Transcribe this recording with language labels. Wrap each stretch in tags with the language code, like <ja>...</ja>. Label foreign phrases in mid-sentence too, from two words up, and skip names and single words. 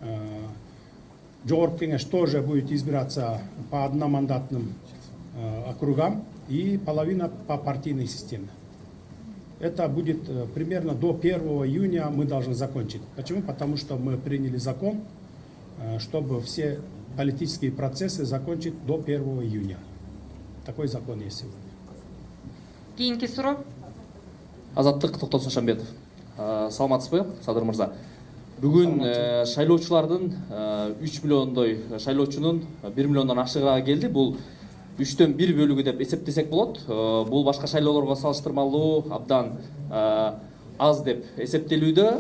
<ru>Жогорку Кеңеш тоже будет избираться по одномандатным округам и половина по партийной системе. Это будет примерно до 1 июня мы должны закончить. Почему? Потому что мы приняли закон, чтобы все политические процессы закончить до 1 июня. Такой закон есть сегодня.</ru> <ky>Кейинки суроо. Азаттык Токтосун Шамбетов. Саламатсызбы, Садыр мырза? Бүгүн шайлоочулардын 3 миллиондой шайлоочунун 1 миллиондон ашыгыраак келди. Бул 3төн 1 бөлүгү деп эсептесек болот. Бул башка шайлоолорго салыштырмалуу абдан аз деп эсептелүүдө.</ky>